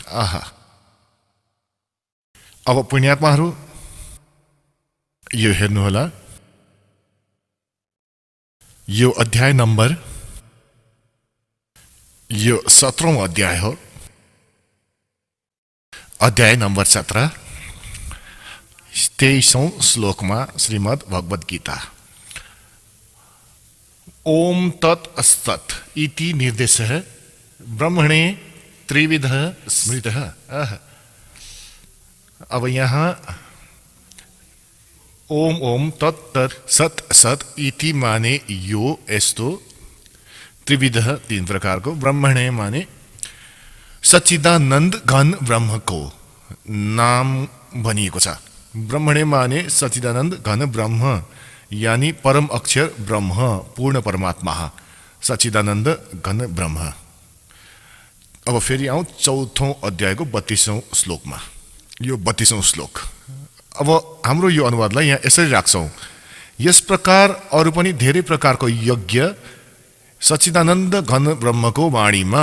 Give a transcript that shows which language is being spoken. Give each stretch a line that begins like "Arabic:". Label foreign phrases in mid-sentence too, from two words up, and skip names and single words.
Nepali: अब पुण्यात्माहरू यो हेर्नुहोला, यो अध्याय नम्बर 17औं अध्याय हो। अध्याय नम्बर 17 23औं श्लोकमा श्रीमद् भगवत गीता।
Sanskrit: ओम तत् असत् इति निर्देशः ब्रह्मणे त्रिविध स्मृत।
Nepali: अब यहाँ
Sanskrit: ओम ओम तत् तत् सत सत इति
Nepali: माने यो यस्तो, त्रिविध तीन प्रकारको, ब्रह्मणे माने सच्चिदानन्द घन ब्रह्मको नाम भनिएको छ। ब्रह्मणे माने सच्चिदानन्द घन ब्रह्म यानी परम अक्षर ब्रह्म, पूर्ण परमात्मा, सच्चिदानन्द घन ब्रह्म। अब फेरि आउँ चौथौं अध्यायको 32औं श्लोकमा। यो 32औं श्लोक। अब हाम्रो यो अनुवादलाई यहाँ यसरी राख्छौं, यस प्रकार अरू पनि धेरै प्रकारको यज्ञ सच्चिदानन्द घन ब्रह्मको वाणीमा।